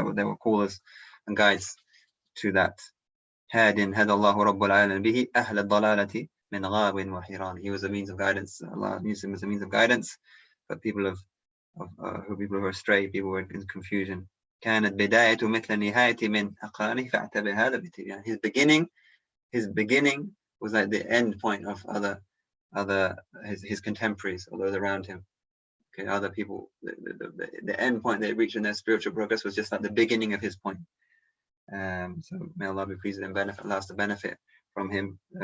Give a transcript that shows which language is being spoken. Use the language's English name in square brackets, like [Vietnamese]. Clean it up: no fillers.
[English] They were callers and guides to that. [Arabic] هاد هدى الله رب العالمين به أهل الضلالة من غاب وحيران. [English] He was a means of guidance. Allah used him as a means of guidance for people who are astray, people who are in confusion. [Arabic] كانت بداية مثل النهاية من أقرانه فاعتبر هذا بتبيان. [English] His beginning was like the end point of his contemporaries or those around him. Okay, other people, the end point they reached in their spiritual progress was just like the beginning of his point. So may Allah be pleased and allow us to benefit from him.